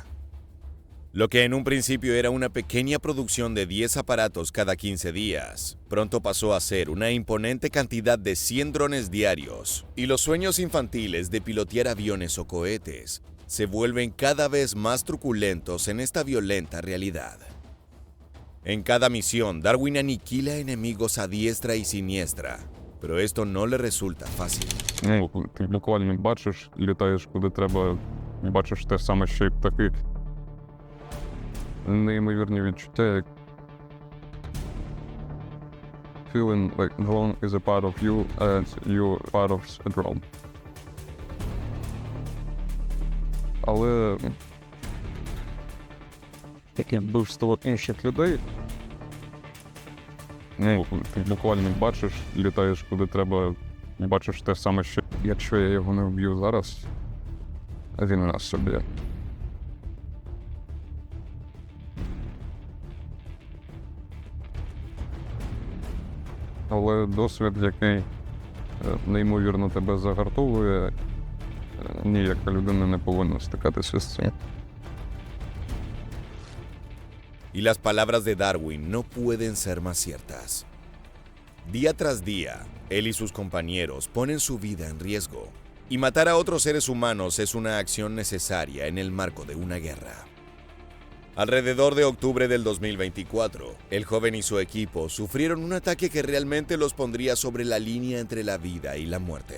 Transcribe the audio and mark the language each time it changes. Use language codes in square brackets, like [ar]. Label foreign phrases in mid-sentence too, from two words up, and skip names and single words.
[es] Lo que en un principio era una pequeña producción de 10 aparatos cada 15 días, pronto pasó a ser una imponente cantidad de 100 drones diarios, y los sueños infantiles de pilotear aviones o cohetes se vuelven cada vez más truculentos en esta violenta realidad. En cada misión, Darwin aniquila enemigos a diestra y siniestra, pero esto no le resulta fácil. [uk] Ну, ти буквально бачиш, літаєш куди треба, бачиш те саме, що й птахи. Неймовірні відчуття, як [en] feeling like drone is a part of you and you part of a drone. [uk] Але таке вбивство інших людей, ну, ти буквально бачиш, літаєш куди треба, бачиш те саме, що якщо я його не вб'ю зараз, він нас собі. Але досвід, який неймовірно тебе загартовує, ніяка людина не повинна стикатися з цим. [es] Y las palabras de Darwin no pueden ser más ciertas. Día tras día, él y sus compañeros ponen su vida en riesgo, y matar a otros seres humanos es una acción necesaria en el marco de una guerra. Alrededor de octubre del 2024, el joven y su equipo sufrieron un ataque que realmente los pondría sobre la línea entre la vida y la muerte.